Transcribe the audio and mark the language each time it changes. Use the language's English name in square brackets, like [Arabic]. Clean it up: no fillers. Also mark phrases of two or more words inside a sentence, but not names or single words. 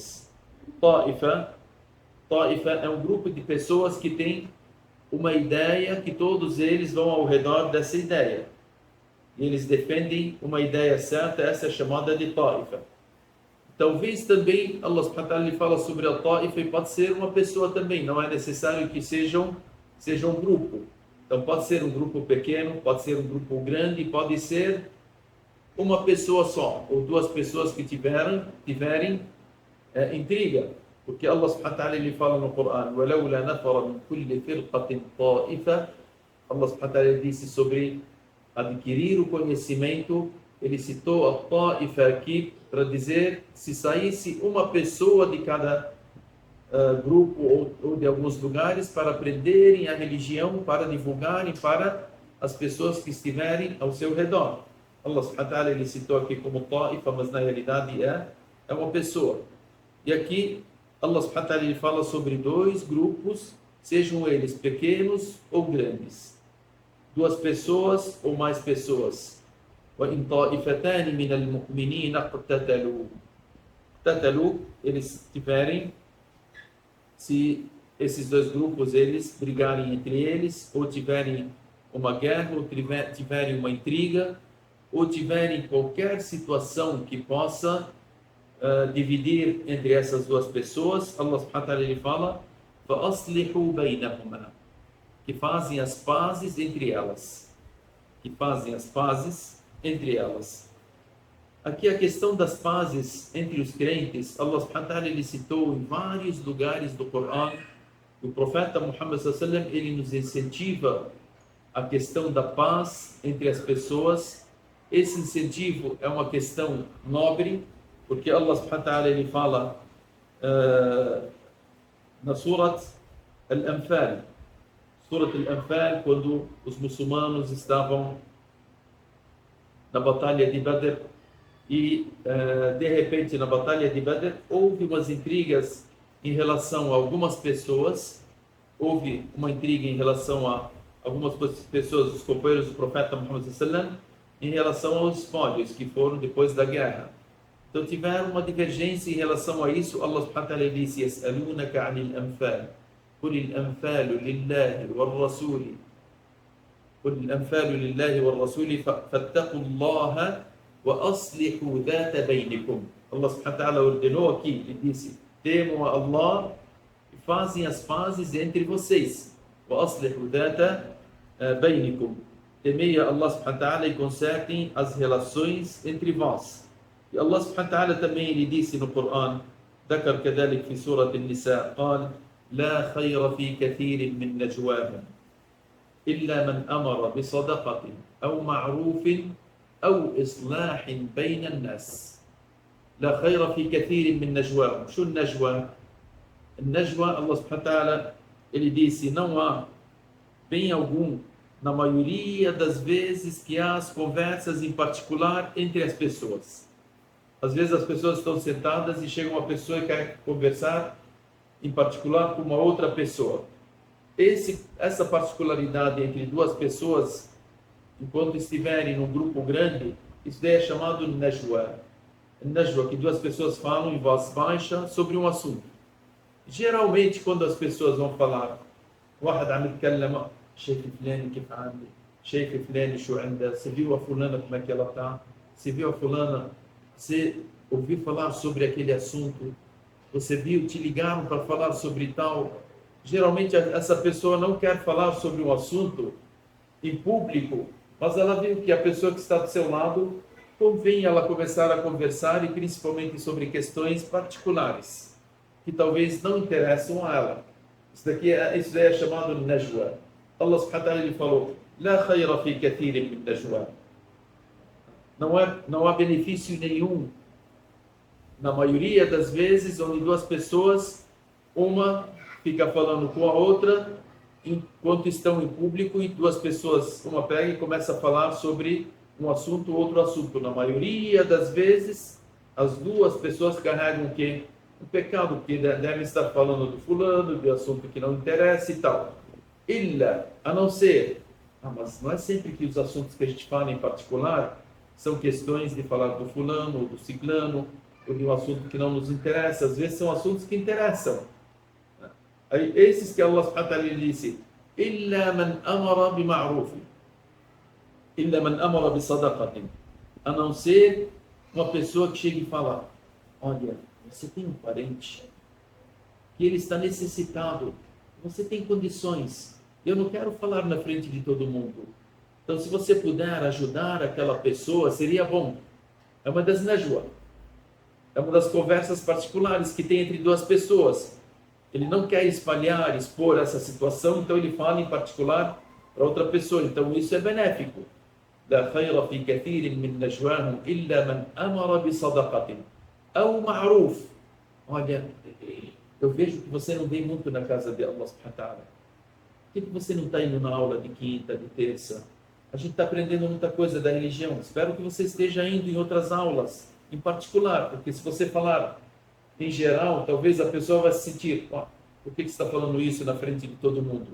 [Portuguese] Ta'ifa é um grupo de pessoas que tem uma ideia que todos eles vão ao redor dessa ideia. E eles defendem uma ideia certa, essa é chamada de ta'ifa. Talvez também [Arabic] الله سبحانه وتعالى [Portuguese] fala sobre a ta'ifa e pode ser uma pessoa também, não é necessário que seja um grupo. Então pode ser um grupo pequeno, pode ser um grupo grande, pode ser uma pessoa só, ou duas pessoas que tiverem intriga. Porque [Arabic] الله سبحانه وتعالى [Portuguese] ele fala no Corão: [Arabic] وَلَوْلَا نَفَرَ مِنْ كُلِّ فِرْقَةٍ طَائِفَةٍ. الله سبحانه وتعالى [Portuguese] disse sobre adquirir o conhecimento. Ele citou a ta'ifa aqui para dizer se saísse uma pessoa de cada grupo ou de alguns lugares para aprenderem a religião, para divulgarem para as pessoas que estiverem ao seu redor. [Arabic] الله سبحانه وتعالى [Portuguese] ele citou aqui como ta'ifa, mas na realidade é uma pessoa. E aqui [Arabic] الله سبحانه وتعالى [Portuguese] ele fala sobre dois grupos, sejam eles pequenos ou grandes. Duas pessoas ou mais pessoas. [Arabic] وَإِنْ طَائِفَتَانِ مِنَ الْمُؤْمِنِينَ اقْتَتَلُوا, [Portuguese] eles tiverem, se esses dois grupos eles brigarem entre eles, ou tiverem uma guerra, ou tiverem uma intriga, ou tiverem qualquer situação que possa dividir entre essas duas pessoas, [Arabic] الله سبحانه وتعالى [Portuguese] ele fala: [Arabic] فَأَصْلِحُوا بَيْنَهُمَا, [Portuguese] que fazem as pazes entre elas. Que fazem as pazes entre elas. Aqui a questão das pazes entre os crentes, [Arabic] الله سبحانه وتعالى [Portuguese] ele citou em vários lugares do Corão. O profeta Muhammad [Arabic] صلى الله عليه وسلم [Portuguese] ele nos incentiva a questão da paz entre as pessoas. Esse incentivo é uma questão nobre, porque [Arabic] الله سبحانه وتعالى [Portuguese] ele fala na Surat Al-Anfal, quando os muçulmanos estavam na batalha de Badr e de repente na batalha de Badr houve umas intrigas em relação a algumas pessoas, houve uma intriga em relação a algumas pessoas, os companheiros do profeta Muhammad [Arabic] صلى الله عليه وسلم, [Portuguese] em relação aos espólios que foram depois da guerra. Então tiveram uma divergência em relação a isso. [Arabic] الله سبحانه وتعالى disse: يَسْأَلُونَكَ عَنِ الْأَنْفَالِ قُلِ الْأَنْفَالُ لِلَّهِ وَالرَّسُولِ فَاتَّقُوا اللَّهَ وَأَصْلِحُوا ذَاتَ بَيْنِكُمْ. الله سبحانه وتعالى [Portuguese] ordenou aqui e disse: temam a Allah e fazem as pazes entre vocês. [Arabic] وَأَصْلِحُوا ذَاتَ بَيْنِكُمْ. [Portuguese] Temei a [Arabic] الله سبحانه وتعالى [Portuguese] e consertem as relações entre vós. E [Arabic] الله سبحانه وتعالى [Portuguese] também ele disse no Corão: [Arabic] ذكر كذلك في سورة النساء قال لا خير في كثير من نجواهم إلا من أمر بصدقة أو معروف أو إصلاح بين الناس. لا خير في كثير من نجواهم. شو النجوى؟ النجوى الله سبحانه وتعالى [Portuguese] ele disse: não há bem algum na maioria das vezes que há as conversas em particular entre as pessoas. Às vezes as pessoas estão sentadas e chega uma pessoa e quer conversar em particular com uma outra pessoa. Essa particularidade entre duas pessoas, enquanto estiverem num grupo grande, isso daí é chamado najwa. Najwa, que duas pessoas falam em voz baixa sobre um assunto. Geralmente, quando as pessoas vão falar, [Arabic] واحد عم يتكلم شايف فلان كيف عامل شايف فلان شو عنده [Portuguese] você viu a fulana como é que ela tá, você viu a fulana, você ouviu falar sobre aquele assunto, você viu, te ligaram para falar sobre tal. Geralmente essa pessoa não quer falar sobre um assunto em público, mas ela viu que a pessoa que está do seu lado convém ela começar a conversar, e principalmente sobre questões particulares que talvez não interessam a ela. Isso daí é chamado najwa. [Arabic] الله سبحانه وتعالى [Portuguese] ele falou: [Arabic] لا خير في كثير من نجوى. [Portuguese] Não há benefício nenhum na maioria das vezes onde duas pessoas, uma fica falando com a outra enquanto estão em público, e duas pessoas, uma pega e começa a falar sobre um assunto, outro assunto. Na maioria das vezes as duas pessoas carregam o quê? Um pecado, porque devem estar falando do fulano, de assunto que não interessa e tal. A não ser, mas não é sempre que os assuntos que a gente fala em particular são questões de falar do fulano ou do ciclano, ou de um assunto que não nos interessa. Às vezes são assuntos que interessam. Aí, esses que [Arabic] الله سبحانه وتعالى [Portuguese] disse: [Arabic] إلا من أمر بمعروف إلا من أمر بصدقة. [Portuguese] A não ser uma pessoa que chegue e fala: olha, você tem um parente que ele está necessitado, você tem condições, eu não quero falar na frente de todo mundo, então se você puder ajudar aquela pessoa, seria bom. É uma das najwa, é uma das conversas particulares que tem entre duas pessoas. Ele não quer espalhar, expor essa situação, então ele fala em particular para outra pessoa, então isso é benéfico. [Arabic] لا خير في كثير من نجواهم إلا من أمر بصدقة أو معروف. [Portuguese] Olha, eu vejo que você não vem muito na casa de [Arabic] الله سبحانه وتعالى. [Portuguese] Por que você não está indo na aula de quinta, de terça? A gente está aprendendo muita coisa da religião. Espero que você esteja indo em outras aulas, em particular, porque se você falar em geral, talvez a pessoa vai se sentir: por que você está falando isso na frente de todo mundo?